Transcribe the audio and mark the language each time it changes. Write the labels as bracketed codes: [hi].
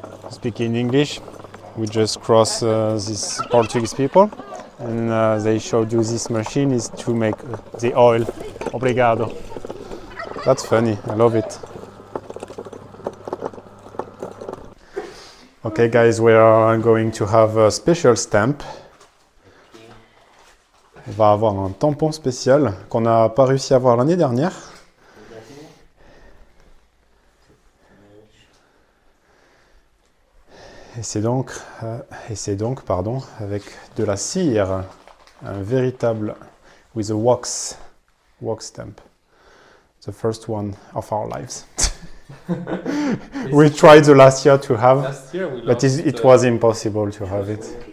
[en] Speaking English, we just cross these Portuguese people and they showed you this machine is to make the oil. Obrigado. That's funny, I love it. Okay guys, we are going to have a special stamp. [fr] On va avoir un tampon spécial qu'on n'a pas réussi à avoir l'année dernière. Et c'est donc, avec de la cire, un véritable, [en] with a wax stamp. The first one of our lives. We tried the last year to have, Last year we but lost, it was impossible to have it.